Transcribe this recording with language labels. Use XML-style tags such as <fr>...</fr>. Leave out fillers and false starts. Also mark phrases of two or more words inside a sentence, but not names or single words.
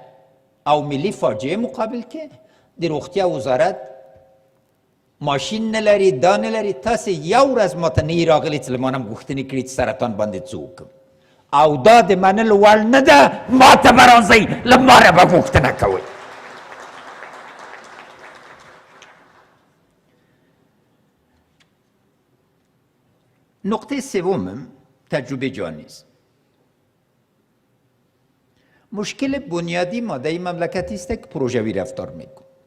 <ps>او ملي فاجعه مقابل کې د روغتیا وزارت ماشین نه لري، دا نه لري. تاسو یو ورځ ماته نه راغلي چې له ما نه غوښتنې کړي چې سرطان باندې څه وکړم، او دا د منلو وړ نه ده. ماته به راځئ، له ما نه به غوښتنه کوئ.</ps> <fa>نقطه سوم تجربه جانی است. مشکل بنیادی ما در این مملکتی است که پروژوی رفتار میکنیم.</fa>